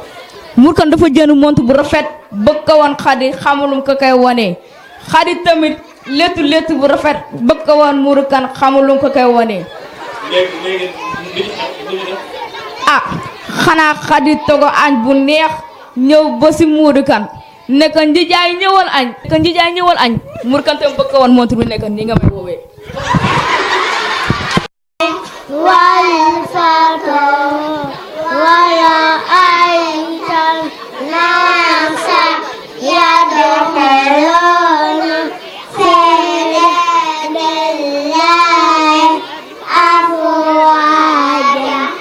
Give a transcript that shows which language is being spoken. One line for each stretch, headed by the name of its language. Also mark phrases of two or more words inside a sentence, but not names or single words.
Wolof: Moodu Kan dafa jënd mont bu rafet bëgg ko woon xadi xamulum ko koy wonee xadi tamit léttu bu rafet bëgg ko woon Moodu Kan xamulum ko koy wonee léegi li ñu def. ah xanaa xadi togo añ bu neex ñëw ba si Moodu Kan ne ko njijaay ñëwal añ Moodu Kan tam bëgg ko woon montre bi ne ko nii nga may woowee
Arabic: ولا أنت الناس يدخلون في دين الله أفواجا